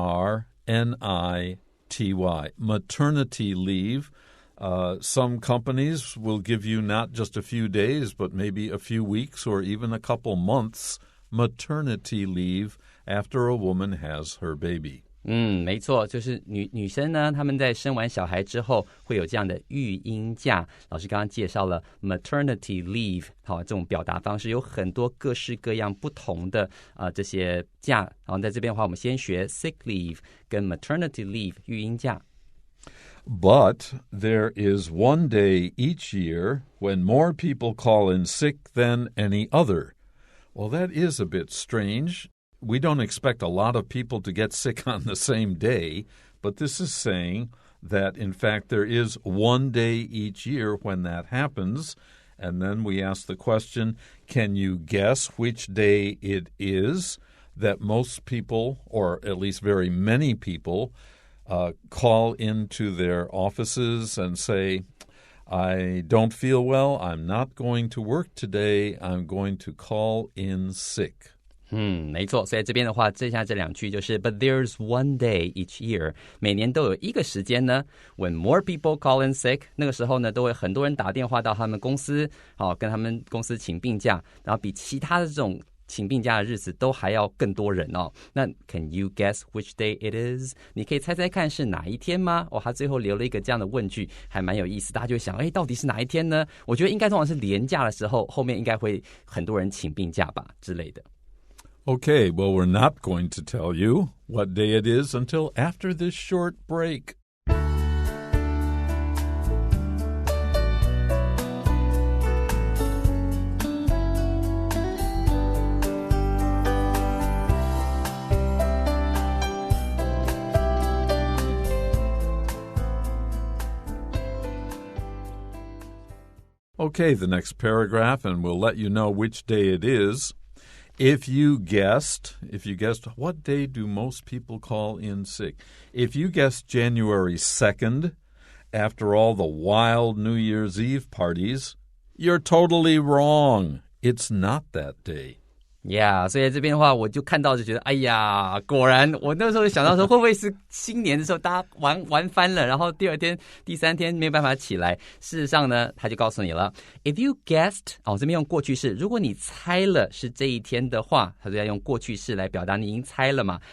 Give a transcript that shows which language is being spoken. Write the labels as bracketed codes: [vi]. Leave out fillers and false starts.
[en] M-A-T-E-R-N-I-T-Y. Maternity leave. Some companies will give you not just a few days, but maybe a few weeks or even a couple months maternity leave after a woman has her baby. [zh] 没错，就是女生呢，她们在生完小孩之后会有这样的育婴假。老师刚刚介绍了 maternity leave， 好，这种表达方式有很多各式各样不同的这些假。然后在这边的话，我们先学 sick leave 跟 maternity leave 育婴假。 [en] But there is one day each year when more people call in sick than any other. Well, that is a bit strange.We don't expect a lot of people to get sick on the same day, but this is saying that, in fact, there is one day each year when that happens. And then we ask the question, can you guess which day it is that most people, or at least very many people, call into their offices and say, I don't feel well, I'm not going to work today, I'm going to call in sick. [zh] 没错，所以这边的话，剩下这2句就是 [en] But there's one day each year [zh] 每年都有一个时间呢 [en] When more people call in sick [zh] 那个时候呢，都会很多人打电话到他们公司跟他们公司请病假，然后比其他的这种请病假的日子都还要更多人哦。 [en] 那 Can you guess which day it is？ [zh] 你可以猜猜看是哪一天吗？他最后留了一个这样的问句，还蛮有意思，大家就会想到底是哪一天呢？我觉得应该通常是连假的时候，后面应该会很多人请病假吧之类的。 [en] Okay, well, we're not going to tell you what day it is until after this short break. Okay, the next paragraph, and we'll let you know which day it is.If you guessed, what day do most people call in sick? If you guessed January 2nd, after all the wild New Year's Eve parties, you're totally wrong. It's not that day.Yeah, [zh] 所以在这边的话，我就看到就觉得，哎呀，果然，我那时候就想到说，会不会是新年的时候大家玩翻了，然后第2天、第3天没有办法起来？事实上呢，他就告诉你了 ， [en] If you guessed， [zh] 这边用过去式，如果你猜了是这一天的话，他就要用过去式来表达你已经猜了嘛。